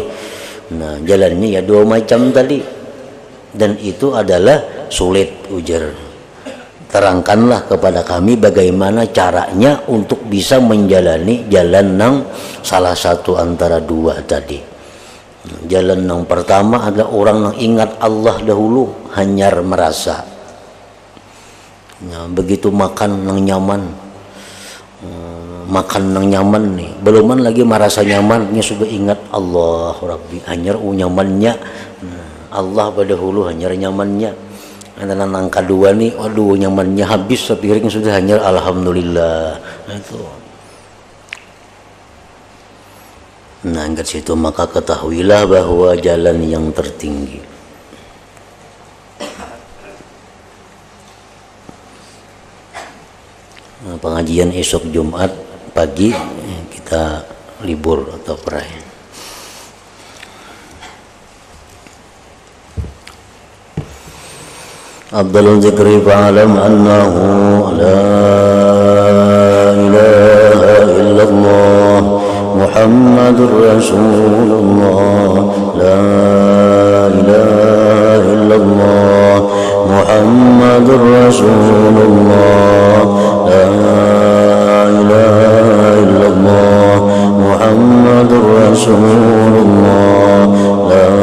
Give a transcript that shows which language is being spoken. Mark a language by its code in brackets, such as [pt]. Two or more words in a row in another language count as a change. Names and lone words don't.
[id] Nah jalannya ya dua macam tadi, dan itu adalah sulit, ujar. Terangkanlah kepada kami bagaimana caranya untuk bisa menjalani jalan yang salah satu antara dua tadi. Jalan yang pertama adalah orang yang ingat Allah dahulu, hanyar merasa. [bjn] Nah, begitu makan yang nyaman, makan yang nyaman nih, beluman lagi merasa nyaman, ini sudah ingat [ar] الله ربي, [bjn] hanyar nyamannya. Allah pada hulu hanyar nyamannya. Dan yang kedua nih, aduh nyamannya habis sepiring sudah hanyar alhamdulillah. Itu. [id] Nah, angkat situ maka ketahuilah bahwa jalan yang tertinggi. Nah, pengajian esok Jumat pagi kita libur atau perayaan. [ar] عبد الذكري فاعلم أنه لا إله إلا الله محمد رسول الله، لا إله إلا الله محمد رسول الله، لا إله إلا الله محمد رسول الله، لا